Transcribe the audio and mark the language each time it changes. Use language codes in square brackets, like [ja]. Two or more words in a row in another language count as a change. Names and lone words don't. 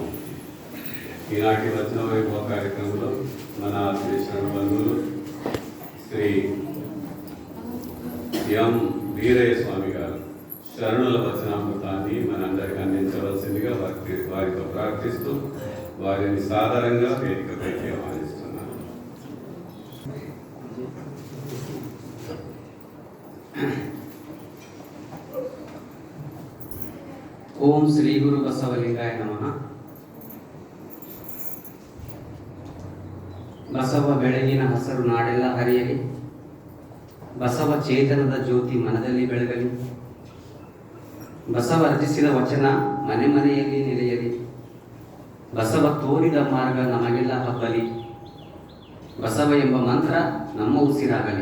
[te] ఈనాటి వచన వైభవ కార్యక్రమంలో మన శ్రీ శరణబంధువులు శ్రీ ఎం వీరయ్య స్వామి గారు శరణుల వచనామృతాన్ని మనందరికీ అందించవలసిందిగా వారితో ప్రార్థిస్తూ వారిని సాధారణంగా వేదికపైకి ఆహ్వానిస్తున్నాను. [kn] ಓಂ ಶ್ರೀ ಗುರು ಬಸವಲಿಂಗಾಯ ನಮಃ. ಬಸವ ಬೆಳಗಿನ ಹಸರು ನಾಡೆಲ್ಲ ಹರಿಯಲಿ, ಬಸವ ಚೇತನದ ಜ್ಯೋತಿ ಮನದಲ್ಲಿ ಬೆಳಗಲಿ, ಬಸವ ರಚಿಸಿದ ವಚನ ಮನೆ ಮನೆಯಲ್ಲಿ ನೆಲೆಯಲಿ, ಬಸವ ತೋರಿದ ಮಾರ್ಗ ನಮಗೆಲ್ಲ ಹಬ್ಬಲಿ, ಬಸವ ಎಂಬ ಮಂತ್ರ ನಮ್ಮ ಉಸಿರಾಗಲಿ.